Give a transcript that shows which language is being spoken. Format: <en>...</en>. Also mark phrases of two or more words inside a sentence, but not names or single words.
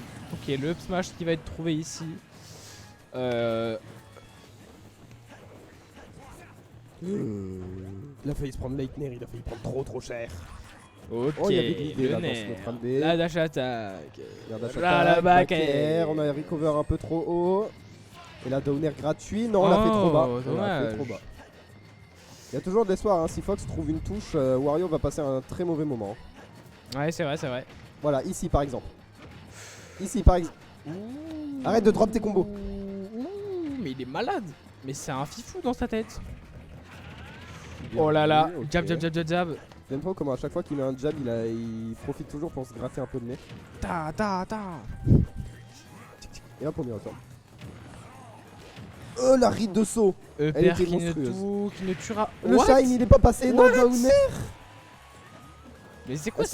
<fr>Ok, le</fr> <en>up smash</en> <fr>qui va être trouvé ici. Il a failli se prendre Leitner, il a failli prendre trop cher. Ok, Oh, il y avait de l'idée le là dans nerf. ce</fr> <en>neutral B.</en> <fr>La</fr> <en>dash attack.</en> <fr>Regarde, Là, la</fr> <en>back air.</en> <fr>on a recover un peu trop haut. Et là,</fr> <en>down air</en> <fr>gratuit. Non, on l'a fait trop bas. Oh, On l'a fait dommage. trop bas. Il y a toujours de l'espoir, hein. Si Fox trouve une touche, Wario va passer un très mauvais moment. Ouais, c'est vrai, c'est vrai. Voilà, ici par exemple. Ici par exemple. Arrête de drop tes combos. Ouh, mais il est malade. Mais c'est un fifou dans sa tête. Oh là là, Ok. jab, jab, jab, jab, jab. J'aime trop comment à chaque fois qu'il met un jab, il profite toujours pour se gratter un peu de nez. Ta, ta, ta. Et hop, on y retourne. Oh, la ride de saut. Upper était qui monstrueuse. qui ne tuera. Le What? shine, il est pas passé dans le downer. Mais c'est quoi</fr>